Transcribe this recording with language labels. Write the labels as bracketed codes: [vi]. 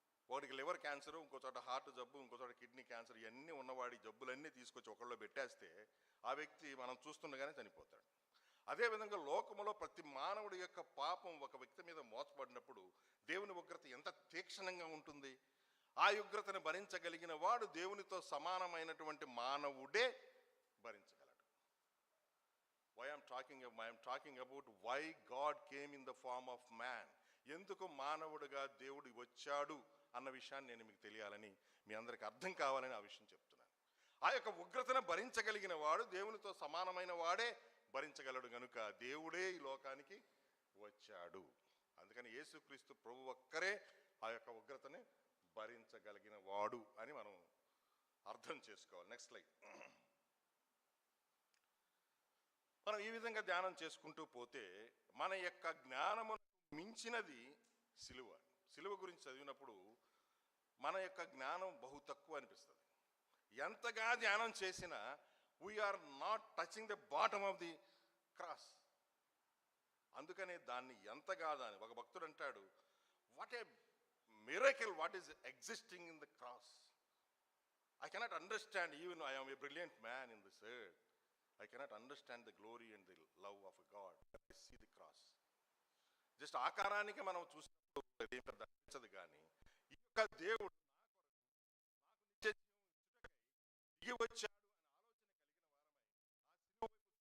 [te] ఒకటికి liver cancer, ఇంకో చోట హార్ట్ జబ్బు, ఇంకో చోట కిడ్నీ క్యాన్సర్, ఇవన్నీ ఉన్నవాడి జబ్బులన్నీ తీసుకొచ్చి ఒకళ్ళు పెట్టేస్తే ఆ వ్యక్తి మనం చూస్తుండగానే చనిపోతాడు. అదేవిధంగా లోకములో ప్రతి మానవుడి యొక్క పాపం ఒక వ్యక్తి మీద మోసపడినప్పుడు దేవుని ఉగ్రత ఎంత తీక్షణంగా ఉంటుంది. ఆ ఉగ్రతను భరించగలిగిన వాడు దేవునితో సమానమైనటువంటి మానవుడే భరించగలడు. [en] I am talking about why God came in the form of man. [te] ఎందుకు మానవుడిగా దేవుడు వచ్చాడు అన్న విషయాన్ని నేను మీకు తెలియాలని, మీ అందరికి అర్థం కావాలని ఆ విషయం చెప్తున్నాను. ఆ యొక్క ఉగ్రతను భరించగలిగిన వాడు దేవునితో సమానమైన వాడే భరించగలడు గనుక దేవుడే ఈ లోకానికి వచ్చాడు. అందుకని యేసుక్రీస్తు ప్రభు ఒక్కరే ఆ యొక్క ఉగ్రతని భరించగలిగిన వాడు అని మనం అర్థం చేసుకోవాలి. [en] Next slide. [te] మనం ఈ విధంగా ధ్యానం చేసుకుంటూ పోతే మన యొక్క జ్ఞానము మించినది సిలువ. సిలువ గురించి చదివినప్పుడు మన యొక్క జ్ఞానం బహు తక్కువ అనిపిస్తుంది. ఎంతగా ధ్యానం చేసినా [en] We are not touching the bottom of the cross. [te] అందుకనే దాన్ని ఎంతగా దాని ఒక భక్తుడు అంటాడు, [en] What a miracle what is existing in the cross. I cannot understand, even I am a brilliant man in this earth, I cannot understand the glory and the love of God. I see the cross. [te] Just ఆకారానికి మనం చూసినప్పుడు అదేం పెద్ద అనిపించదు, కానీ ఈ యొక్క దేవుడు నాకు నిత్య జీవం ఇచ్చుటకై దిగి వచ్చాడు అనే ఆలోచన కలిగిన వారమై ఆ శిలువ వైపు చూస్తున్నప్పుడు మనలో కలిగేటువంటి భావం, అదే ఆరాధన. ఆరాధన అంటే సింపుల్గా మనకు వచ్చిన 4 పదాలు చేయడం కాదు.